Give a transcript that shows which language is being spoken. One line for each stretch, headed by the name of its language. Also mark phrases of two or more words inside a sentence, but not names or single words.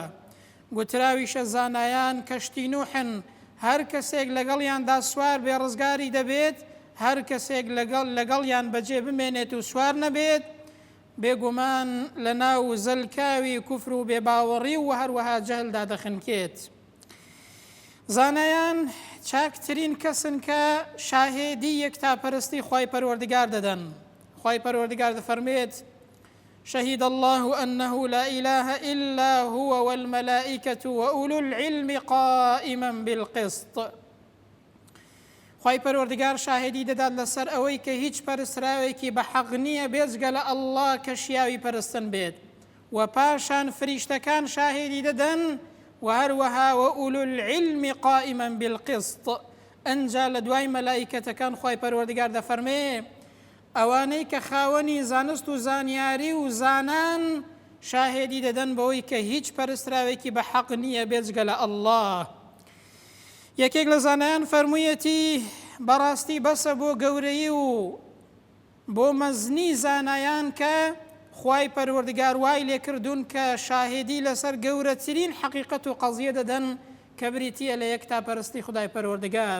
Central Kurdish: گوتراویشە زانایان کەشتی نوحن، هەر کەسێک لەگەڵیاندا سوار بێ ڕزگاری دەبێت، هەر کەسێک لەگەڵیان بەجێ بمێنێت و سوار نەبێت بێگومان لە ناو زەلکاوی کوفر و بێباوەڕی و هەروەها جەهلدا دەخنکێت. زانایان چاکترین کەسن کە شاهێدی یەکتاپەرستی خوای پەروەردگار دەدەن. خوای پەروەردگار دەفەرمێت:
Arabic: شهد الله أنه لا إله إلا هو والملائكة وأولو العلم قائما بالقسط.
Central Kurdish: خوای پەروەردگار شاهێدی دەدات لەسەر ئەوەی کە هیچ پەرستراوێکی بە حەق نییە بێجگە لە ئەڵڵا کە شیاوی پەرستن بێت، و پاشان فریشتەکان شاهێدی دەدەن، و هەروەها
Arabic: وأولو العلم قائما بالقسط.
Central Kurdish: ئەنجا لە دوای مەلائیکەتەکان خوای پەروەردگار دەفەرمێ ئەوانەی کە خاوەنی زانست و زانیاری و زانان شاهێدی دەدەن بەوەی کە هیچ پەرستراوێکی بە حەق نییە بێجگە لە ئەڵڵا. یەکێک لە زانایان فەرموویەتی بەڕاستی بەسە بۆ گەورەی و بۆ مەزنی زانایان کە خوای پەروەردگار وای لێکردوون کە شاهێدی لەسەر گەورەترین حەقیقەت و قەزیە دەدەن کە بریتیە لە یەکتاپەرستی خودای پەروەردگار.